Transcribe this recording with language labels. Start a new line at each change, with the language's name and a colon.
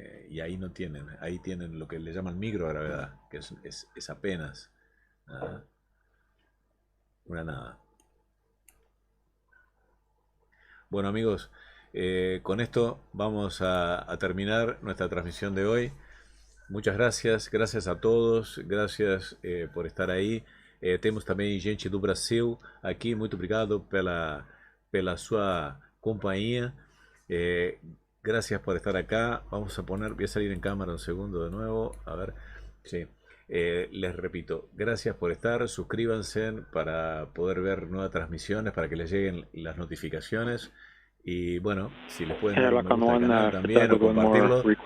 Spanish: Y ahí no tienen, ahí tienen lo que le llaman microgravedad, que es apenas nada, una nada. Bueno amigos, con esto vamos a terminar nuestra transmisión de hoy. Muchas gracias a todos, gracias por estar aí.
Portuguese: Temos também gente do Brasil aqui, muito obrigado pela sua companhia.
Spanish: Gracias por estar acá. Vamos a poner, voy a salir en cámara un segundo de nuevo, a ver, sí. Les repito, gracias por estar, suscríbanse para poder ver nuevas transmisiones, para que les lleguen las notificaciones. Y bueno, si les pueden dar un me gusta al canal también o compartirlo.